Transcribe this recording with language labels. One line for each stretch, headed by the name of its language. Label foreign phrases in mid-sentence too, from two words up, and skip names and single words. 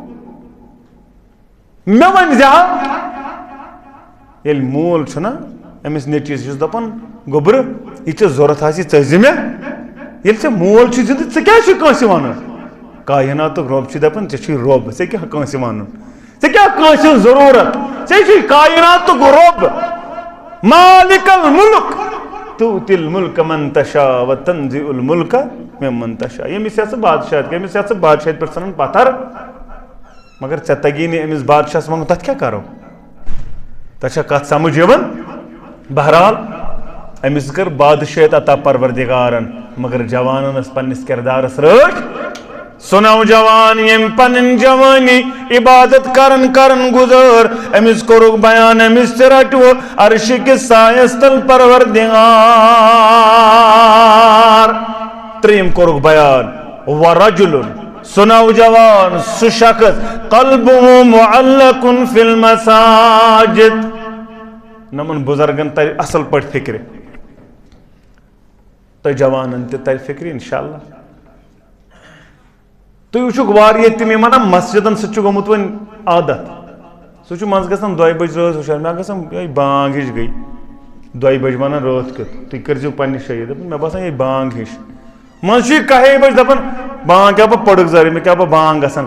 Kashmiri: مےٚ ؤنۍ زِ ہا ییٚلہِ مول چھُنہ أمِس نیٚچوِس چھُس دپان گوٚبرٕ یہِ ژےٚ ضوٚرتھ آسہِ ژٕ زِ مےٚ ییٚلہِ ژےٚ مول چھُ زِندٕ ژٕ کیازِ چھُکھ کٲنٛسہِ ونان کایناتُک رۄب چھُ دپان ژےٚ چھُے رۄب ژےٚ کیاہ کٲنٛسہِ ونُن ژےٚ کیاہ کٲنٛسہِ ہٕنٛز ضروٗرت ژےٚ چھُے کایناتُک رۄب
Arabic: مالِک المُلک تُؤتِی المُلکَ مَن تَشاء وَتَنزِعُ المُلکَ مِمَّن
Kashmiri: تَشاء ییٚمِس یژھٕ بادشاہت ییٚمِس یژھٕ بادشاہت پٮ۪ٹھ ژھٕنان پتھر مگر ژےٚ تگی نہٕ أمِس بادشاہس ونُن تتھ کیاہ کرو تۄہہِ چھا کتھ سمجھ یِوان بہرحال أمِس کٔر بادشاہت عطا پروردِگارن مگر جوانن ٲس پننِس کِردارس رٲچھ سُہ نوجوان ییٚمۍ پنٕنۍ جوانی عبادت کرن کرن گُزٲر أمِس کوٚرُکھ بیان أمِس تہِ رٹوٕ عرشہِ کِس سایس تل پروردِگار ترٛیٚیِم کوٚرُکھ بیان وَرَجُلٌ سُہ نوجوان سُہ شخص
Arabic: قلبُهُ مُعَلَّقٌ فِی الْمَساجِد
Kashmiri: نمن بُزرگن ترِ اصل پٲٹھۍ فِکرِ تۄہہِ جوانن تہِ ترِ فِکرِ انشاءاللہ تُہۍ وٕچھُکھ واریاہ تِم یِم انان مسجدن سۭتۍ چھُ گوٚمُت وۄنۍ عادت سُہ چھُ منٛزٕ گژھان 2 بجہِ رٲژ ہُشار مےٚ گژھان یہے بانگ ہِش گٔے 2 بجہِ ونان رٲتھ کیُتھ تُہۍ کٔرزِو پننہِ جایہِ دپان مےٚ باسان یہے بانگ ہِش منٛزٕ چھُ یہِ 1 بجہِ دپان بانگ کیاہ بہٕ پٔڑٕکھ زٲرۍ مےٚ کیاہ بہٕ بانگ گژھان